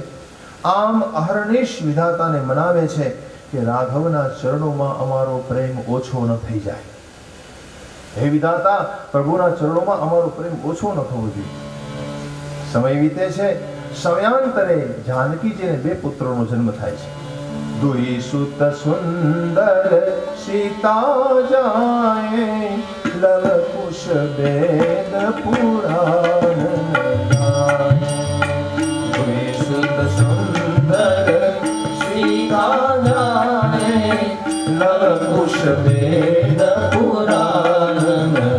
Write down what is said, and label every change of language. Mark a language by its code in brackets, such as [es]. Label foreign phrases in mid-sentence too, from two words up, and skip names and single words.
[gu] આમ અહર્નિશ વિધાતાને મનાવે છે કે રાઘવના ચરણોમાં અમારો પ્રેમ ઓછો ન થઈ જાય. હે વિધાતા, પ્રભુના ચરણોમાં અમારો પ્રેમ ઓછો ન થવો જોઈએ. સમય વીતે છે. સમયાંતરે જાનકીજીને 2 પુત્રોનો જન્મ થાય છે. [awa] दुई सुत सुंदर सीता जाए लव कुश वेद पुराण दुई सुत सुंदर सीता जाए लव कुश वेद पुराण